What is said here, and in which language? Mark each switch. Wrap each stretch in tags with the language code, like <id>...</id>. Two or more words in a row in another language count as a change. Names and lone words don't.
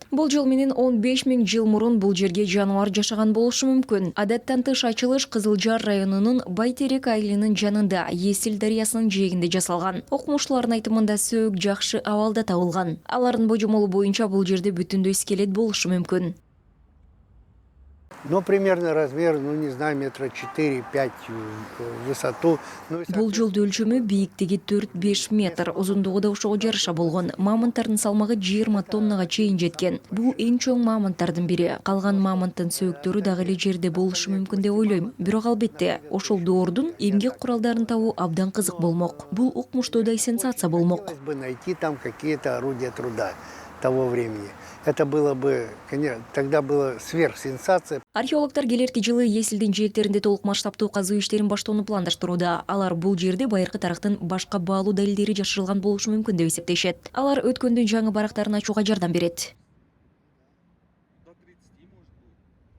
<ky>Бул жол менен 15 000 жыл мурун бул жерге жаныбар жашаган болушу мүмкүн. Адаттан тыш ачылыш Кызылжар районунун Байтерек айылынын жанында Есил дарыясынын жээгинде жасалган. Окумуштуулардын айтымында сөök жакшы абалда табылган. Алардын божомолу боюнча бул жерде бүтүндөй скелет болушу мүмкүн.</ky> <ru>Ну, примерно размер, ну, не знаю, метра 4-5 в высоту.</ru> <ky>Бул жолду өлчөмү бийиктиги 4-5 метр, узундугу да ошого жараша болгон. Мамонттардын салмагы 20 тоннага чейин жеткен. Бул эң чоң мамонттардын бири. Калган мамонттун сөөктөрү дагы эле жерде болушу мүмкүн деп ойлойм. Бирок албетте, ошол доордун эмгек куралдарын табуу абдан кызык болмок. Бул укмуштуудай сенсация болмок.</ky> <ru>Хотелось бы найти там какие-то орудия труда того времени. Это было бы, конечно, тогда было сверхсенсация.</ru> <ky>Археологдор келерки жылы Есилдин жээктеринде толук масштабтуу казуу иштерин баштоону пландаштырууда. Алар бул жерде байыркы тарыхтын башка баалуу далилдери жашырылган болушу мүмкүн деп эсептешет. Алар өткөндүн жаңы барактарын ачууга жардам берет.</ky>